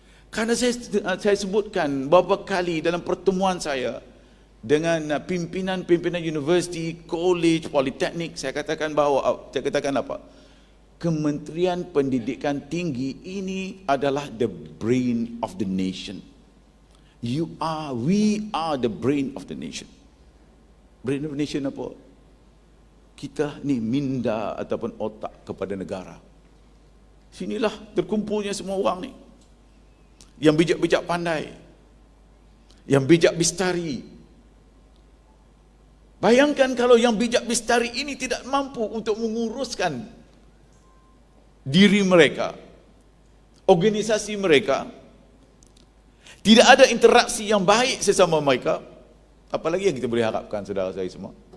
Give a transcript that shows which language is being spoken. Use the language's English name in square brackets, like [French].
[Malay] Kerana saya sebutkan beberapa kali dalam pertemuan saya dengan pimpinan-pimpinan universiti, college, politeknik, saya katakan apa? Kementerian Pendidikan Tinggi ini adalah [English] the brain of the nation. We are the brain of the nation. Brain of the nation [Malay] apa? Kita ni minda ataupun otak kepada negara. Sinilah terkumpulnya semua orang ni, yang bijak-bijak pandai, yang bijak bistari. Bayangkan kalau yang bijak bistari ini tidak mampu untuk menguruskan diri mereka, organisasi mereka, tidak ada interaksi yang baik sesama mereka, apalagi yang kita boleh harapkan, saudara saya semua.